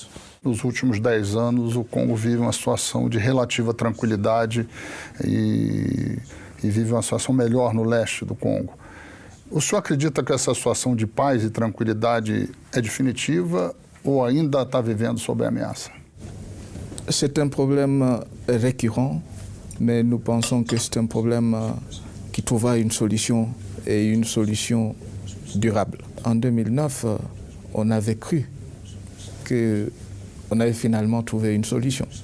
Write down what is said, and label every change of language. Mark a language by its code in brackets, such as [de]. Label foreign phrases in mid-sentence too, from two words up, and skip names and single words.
[pt] Nos últimos 10 anos, o Congo vive uma situação de relativa tranquilidade e vive uma situação melhor no leste do Congo. O senhor acredita que essa situação de paz e tranquilidade é definitiva ou ainda está vivendo sob ameaça? [fr] C'est un problème récurrent, mais nous pensons que c'est un problème qui trouvera une solution et une solution durable. En 2009, on avait cru qu'on avait finalement trouvé une solution.